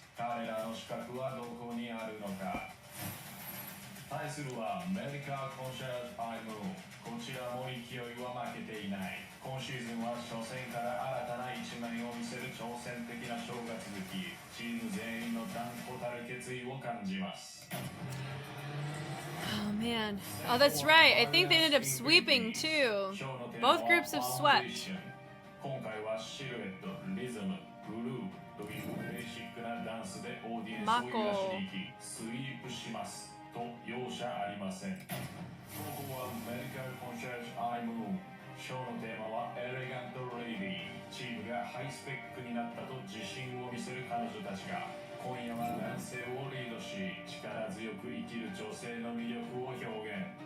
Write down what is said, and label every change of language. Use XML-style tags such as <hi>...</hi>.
<ja>彼らの資格はどこにあるのか。対するはメディカル・コンシェルジュ・アイムーン。こちらも勢いは負けていない。今シーズンは初戦から新たな一面を見せる挑戦的なショーが続き、チーム全員の断固たる決意を感じます。</ja> <en>Oh man. Oh, that's right. I think they ended up sweeping too. Both groups have swept.</en> <ja>今回はシルエット、リズム、グルーヴというベーシックなダンスでオーディエンスを揺らしに行き、スイープしますと容赦ありません。ここはメディカル・コンシェルジュ・アイムーン。ショーのテーマはエレガント・レイディー。チームがハイスペックになったと自信を見せる彼女たちが今夜は男性をリードし、力強く生きる女性の魅力を表現。</ja>